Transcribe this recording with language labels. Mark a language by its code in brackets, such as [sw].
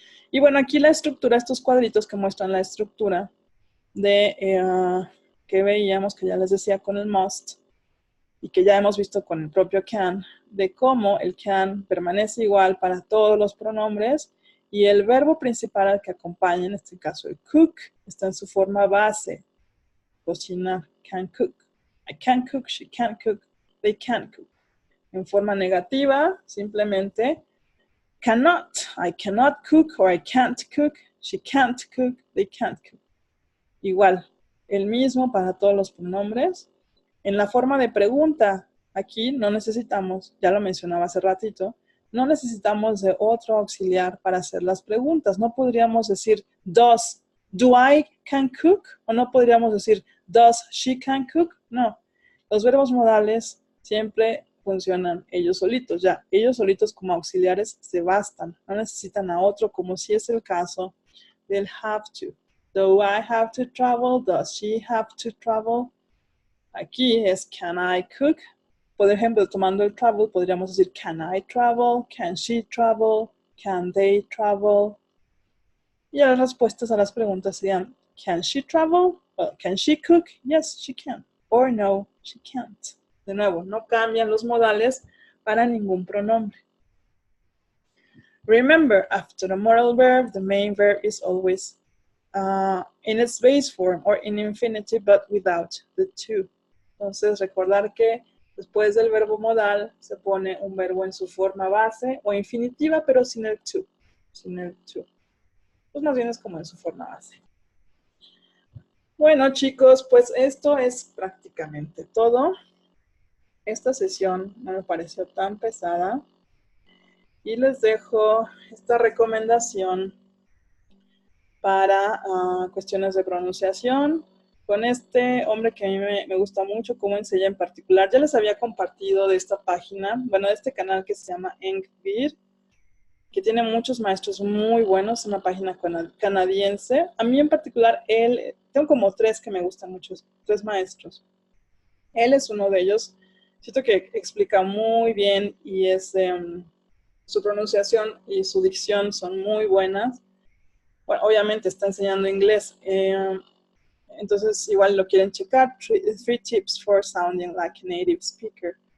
[es] Y bueno, aquí la estructura, estos cuadritos que muestran la estructura de que veíamos, que ya les decía con el must, y que ya hemos visto con el propio can, de cómo el can permanece igual para todos los pronombres y el verbo principal al que acompaña, en este caso el cook, está en su forma base, cocinar, [en] can cook. I can't cook, she can't cook, they can't cook. [es] En forma negativa, simplemente [en] cannot, I cannot cook or I can't cook, she can't cook, they can't cook. [es] Igual, el mismo para todos los pronombres. En la forma de pregunta, aquí no necesitamos, ya lo mencionaba hace ratito, no necesitamos de otro auxiliar para hacer las preguntas. No podríamos decir, [en] do I can cook? [es] O no podríamos decir, [en] does she can cook? [es] No. Los verbos modales siempre funcionan ellos solitos. Ya, ellos solitos como auxiliares se bastan. No necesitan a otro, como si es el caso del have to. [en] Do I have to travel? Does she have to travel? [es] Aquí es [en] can I cook. [es] Por ejemplo, tomando el travel, podríamos decir [en] can I travel? Can she travel? Can they travel? [es] Y las respuestas a las preguntas serían [en] can she travel? Can she cook? Yes, she can. Or no, she can't. [es] De nuevo, no cambian los modales para ningún pronombre. [en] Remember, after a modal verb, the main verb is always in its base form or in infinitive, but without the to. [es] Entonces, recordar que Después del verbo modal se pone un verbo en su forma base o infinitiva, pero sin el to. Sin el to. Pues más bien es como en su forma base. Bueno, chicos, pues esto es prácticamente todo. Esta sesión no me pareció tan pesada. Y les dejo esta recomendación para cuestiones de pronunciación. Con este hombre que a mí me gusta mucho cómo enseña en particular. Ya les había compartido de esta página, bueno, de este canal que se llama Engvir, que tiene muchos maestros muy buenos, una página canadiense. A mí en particular, tengo como 3 que me gustan mucho, 3 maestros. Él es uno de ellos. Siento que explica muy bien y su pronunciación y su dicción son muy buenas. Bueno, obviamente está enseñando inglés. Entonces, igual lo quieren checar. [en] 3 tips for sounding like a native speaker.